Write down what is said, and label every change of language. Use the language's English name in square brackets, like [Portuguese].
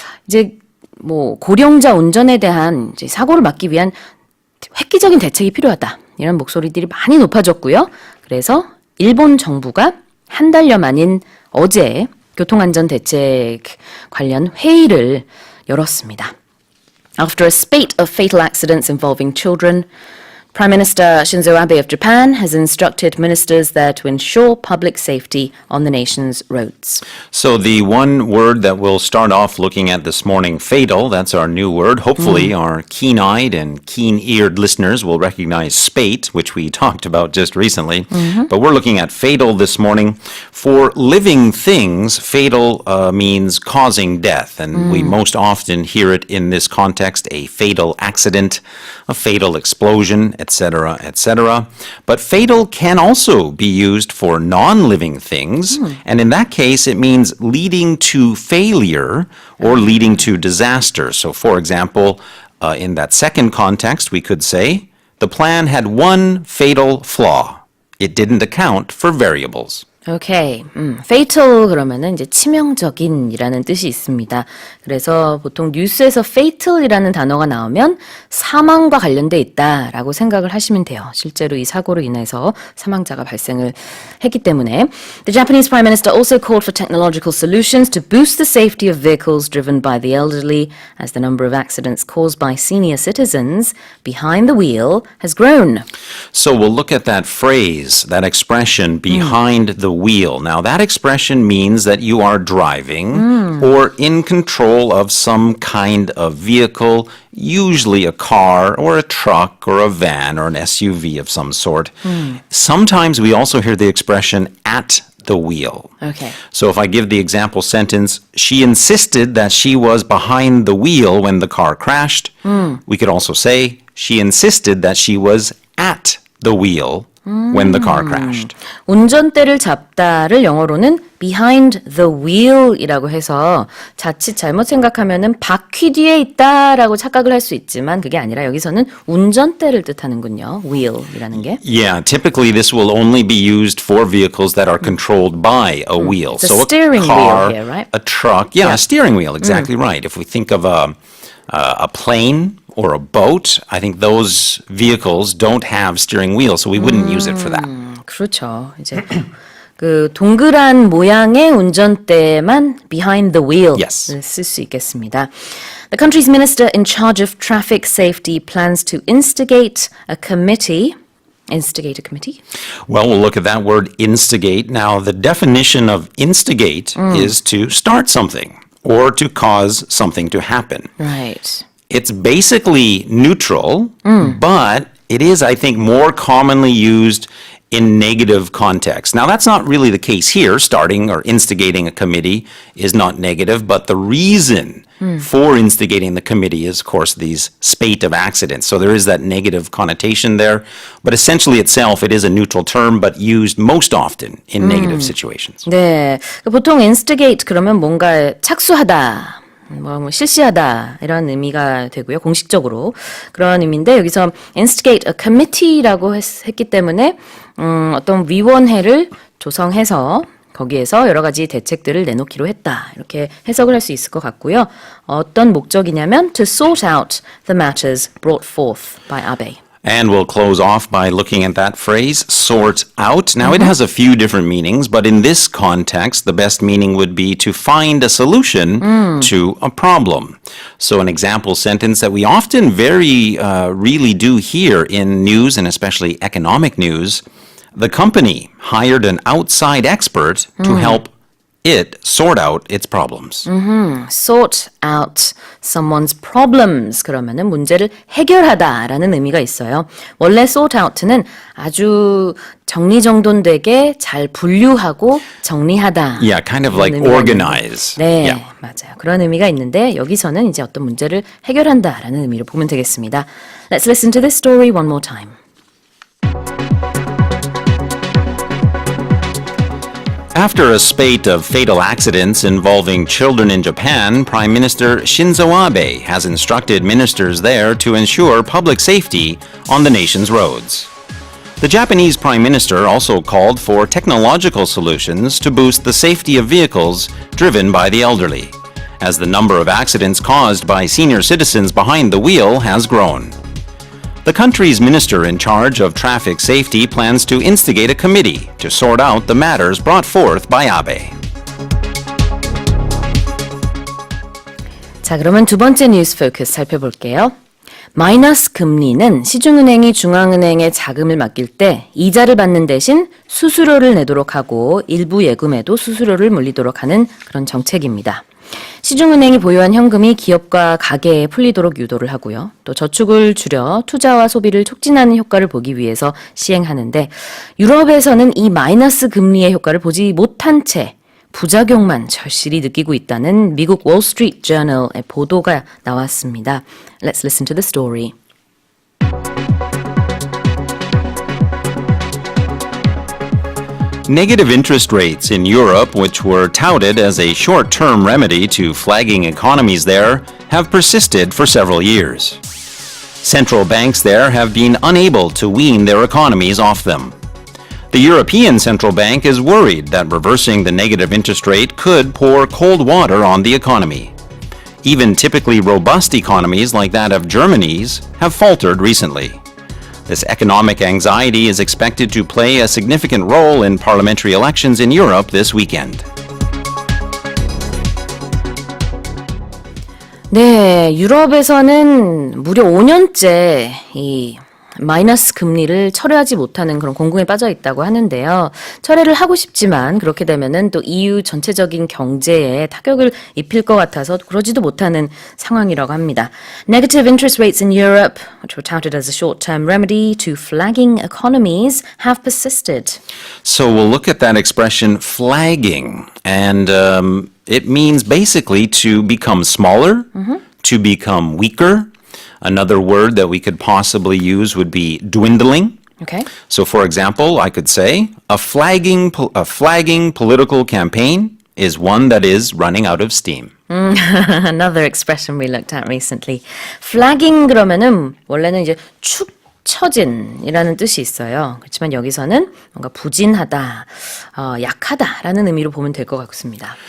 [Korean] 이제 뭐 고령자 운전에 대한 이제 사고를 막기 위한 획기적인 대책이 필요하다. 이런 목소리들이 많이 높아졌고요. 그래서 일본 정부가 한 달여 만인 어제 교통안전 대책 관련 회의를 열었습니다. [English] After a spate of fatal accidents involving children, Prime Minister Shinzo Abe of Japan has instructed ministers there to ensure public safety on the nation's roads. So the one word that we'll start off looking at this morning, fatal, that's our new word. Hopefully our keen-eyed and keen-eared listeners will recognize spate, which we talked about just recently. But we're looking at fatal this morning. For living things, fatal means causing death. And we most often hear it in this context, a fatal accident, a fatal explosion, etc., etc. But fatal can also be used for non-living things, and in that case, it means leading to failure or leading to disaster. So, for example, in that second context, we could say, the plan had one fatal flaw. It didn't account for variables. [Korean] 오케이. fatal 그러면은 이제 치명적인이라는 뜻이 있습니다. 그래서 보통 뉴스에서 fatal이라는 단어가 나오면 사망과 관련돼 있다라고 생각을 하시면 돼요. 실제로 이 사고로 인해서 사망자가 발생을 했기 때문에. [English] The Japanese Prime Minister also called for technological solutions to boost the safety of vehicles driven by the elderly, as the number of accidents caused by senior citizens behind the wheel has grown. So we'll look at that phrase, that expression, behind the wheel. Now, that expression means that you are driving or in control of some kind of vehicle, usually a car or a truck or a van or an SUV of some sort. Sometimes we also hear the expression at the wheel. Okay. So if I give the example sentence, she insisted that she was behind the wheel when the car crashed, we could also say, she insisted that she was at the wheel when the car crashed. [Korean] 운전대를 잡다를 영어로는 [English] behind the wheel [Korean] 이라고 해서 자칫 잘못 생각하면은 바퀴 뒤에 있다라고 착각을 할 수 있지만 그게 아니라 여기서는 운전대를 뜻하는군요. wheel이라는 게. [English] Yeah, typically this will only be used for vehicles that are controlled by a wheel. It's a So steering a car, wheel here, right? a truck, a steering wheel, exactly right. If we think of a plane or a boat, I think those vehicles don't have steering wheels, so we wouldn't use it for that. [Korean] 그렇죠. 이제 그 동그란 모양의 운전대만 [English] behind the wheel Yes. [Korean] 쓸 수 있겠습니다. [English] The country's minister in charge of traffic safety plans to instigate a committee. Instigate a committee? Well, we'll look at that word instigate. Now, the definition of instigate is to start something or to cause something to happen. Right. It's basically neutral, but it is, I think, more commonly used in negative context. Now, that's not really the case here. Starting or instigating a committee is not negative, but the reason for instigating the committee is, of course, these spate of accidents. So there is that negative connotation there. But essentially itself, it is a neutral term, but used most often in negative situations. [Korean] 네, 보통 instigate 그러면 뭔가 착수하다, 뭐 실시하다 이런 의미가 되고요. 공식적으로 그런 의미인데 여기서 [English] instigate a committee [Korean] 라고 했기 때문에 어떤 위원회를 조성해서 거기에서 여러 가지 대책들을 내놓기로 했다. 이렇게 해석을 할 수 있을 것 같고요. 어떤 목적이냐면 [English] to sort out the matters brought forth by Abe. And we'll close off by looking at that phrase, sort out. Now, it has a few different meanings, but in this context, the best meaning would be to find a solution to a problem. So an example sentence that we often really do hear in news, and especially economic news, the company hired an outside expert to help it sort out its problems. Sort out someone's problems. [Korean] 그러면은 문제를 해결하다라는 의미가 있어요. 원래 [English] sort out [Korean] 는 아주 정리정돈되게 잘 분류하고 정리하다. [English] Yeah, kind of like organize. [Korean] 네, [English] Yeah. [Korean] 맞아요. 그런 의미가 있는데 여기서는 이제 어떤 문제를 해결한다라는 의미로 보면 되겠습니다. [English] Let's listen to this story one more time. After a spate of fatal accidents involving children in Japan, Prime Minister Shinzo Abe has instructed ministers there to ensure public safety on the nation's roads. The Japanese Prime Minister also called for technological solutions to boost the safety of vehicles driven by the elderly, as the number of accidents caused by senior citizens behind the wheel has grown. The country's minister in charge of traffic safety plans to instigate a committee to sort out the matters brought forth by Abe. [Korean] 자, 그러면 두 번째 뉴스 포커스 살펴볼게요. 마이너스 금리는 시중은행이 중앙은행에 자금을 맡길 때 이자를 받는 대신 수수료를 내도록 하고 일부 예금에도 수수료를 물리도록 하는 그런 정책입니다. 시중은행이 보유한 현금이 기업과 가계에 풀리도록 유도를 하고요. 또 저축을 줄여 투자와 소비를 촉진하는 효과를 보기 위해서 시행하는데 유럽에서는 이 마이너스 금리의 효과를 보지 못한 채 부작용만 절실히 느끼고 있다는 미국 월스트리트 저널의 보도가 나왔습니다. [English] Let's listen to the story. Negative interest rates in Europe, which were touted as a short-term remedy to flagging economies there, have persisted for several years. Central banks there have been unable to wean their economies off them. The European Central Bank is worried that reversing the negative interest rate could pour cold water on the economy. Even typically robust economies like that of Germany's have faltered recently. This economic anxiety is expected to play a significant role in parliamentary elections in Europe this weekend. [Korean] 네, 유럽에서는 무려 5년째 이 마이너스 금리를 철회하지 못하는 그런 공공에 빠져 있다고 하는데요. 철회를 하고 싶지만 그렇게 되면은 또 EU 전체적인 경제에 타격을 입힐 것 같아서 그러지도 못하는 상황이라고 합니다. [English] Negative interest rates in Europe, which were touted as a short-term remedy to flagging economies, have persisted. So we'll look at that expression flagging, and it means basically to become smaller, to become weaker. Another word that we could possibly use would be dwindling. Okay. So for example, I could say a flagging political campaign is one that is running out of steam. Another expression we looked at recently. [Korean] Flagging 그러면은 원래는 이제 축 처진이라는 뜻이 있어요. 그렇지만 여기서는 뭔가 부진하다, 약하다라는 의미로 보면 될 것 같습니다.